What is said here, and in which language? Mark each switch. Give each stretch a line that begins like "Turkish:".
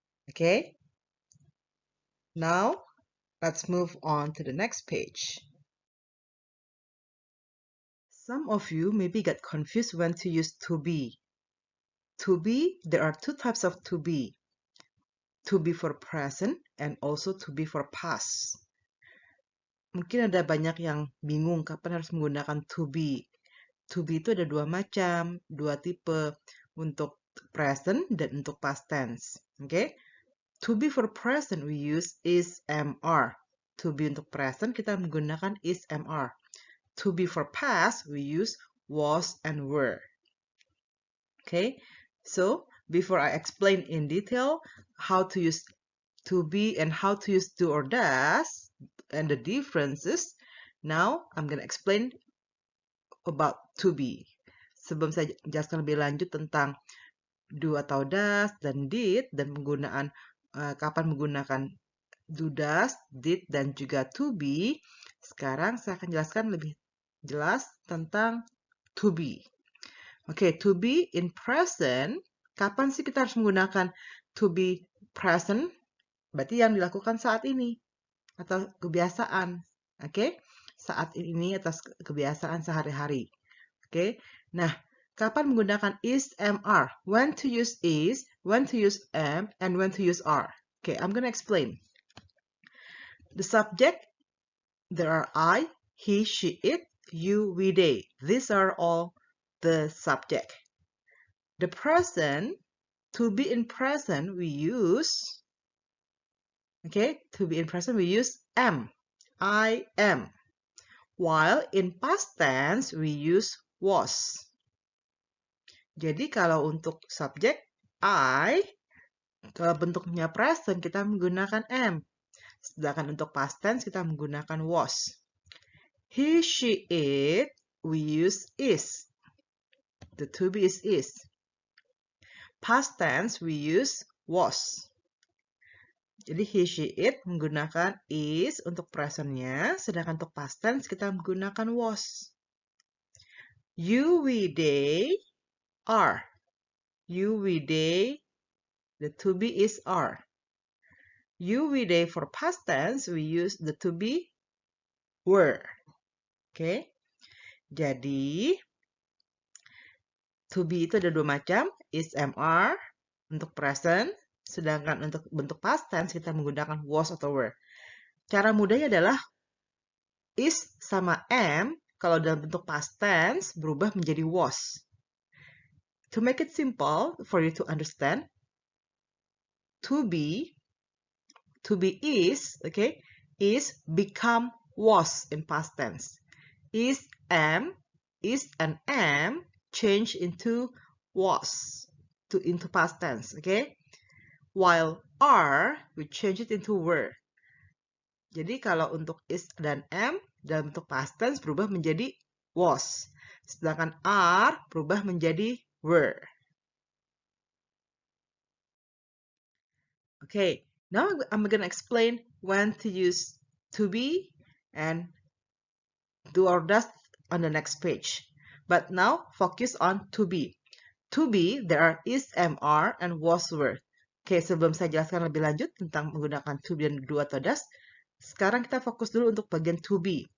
English: Okay, now let's move on to the next page. Some of you maybe got confused when to use to be. To be, there are two types of to be. To be for present and also to be for past.
Indonesian: Mungkin ada banyak yang bingung kapan harus menggunakan to be. To be itu ada dua macam, dua tipe, untuk present dan untuk past tense.
English: Okay? To be for present we use is, am, are. To be
Indonesian: untuk present kita menggunakan
English: is, am, are. To be for past we use was and were. Okay? So, before I explain in detail how to use to be and how to use do or does and the differences, now I'm going to explain about to be.
Indonesian: Sebelum saya jelaskan lebih lanjut tentang do atau does dan did dan penggunaan kapan menggunakan do, does, did dan juga to be, sekarang saya akan jelaskan lebih jelas tentang to be. Oke, to be in present, kapan sih kita harus menggunakan to be present? Berarti yang dilakukan saat ini atau kebiasaan. Oke, saat ini atas kebiasaan sehari-hari. Oke, nah, kapan menggunakan is, am, are?
English: When to use is, when to use am, and when to use are. Okay, I'm gonna explain. The subject, there are I, he, she, it, you, we, they. These are all the subject. The present, to be in present, we use, okay, to be in present, we use am. I am. While in past tense, we use was.
Indonesian: Jadi kalau untuk subjek I, bentuknya present kita menggunakan am. Sedangkan untuk past tense kita menggunakan was.
English: He, she, it, we use is. The to be is. Past tense we use was.
Indonesian: Jadi he, she, it menggunakan is untuk presentnya, sedangkan untuk past tense kita menggunakan was.
English: You, we, they, are. You, we, they, the to be is are. You, we, they for past tense, we use the to be were. Okay?
Indonesian: Jadi, to be itu ada dua macam, is, am, are untuk present, sedangkan untuk bentuk past tense kita menggunakan was atau were. Cara mudahnya adalah is sama am, kalau dalam bentuk past tense berubah menjadi was.
English: To make it simple for you to understand, to be is, okay, is become was in past tense. Is and am change into was into past tense, okay? While are we change it into were.
Indonesian: Jadi kalau untuk is dan am dalam bentuk past tense berubah menjadi was. Sedangkan are berubah menjadi were.
English: Okay, now I'm going to explain when to use to be and do or does on the next page. But now focus on to be. To be, there are is, am, are, and was, were.
Indonesian: Oke, sebelum saya jelaskan lebih lanjut tentang menggunakan to be dan do atau does, sekarang kita fokus dulu untuk bagian to be.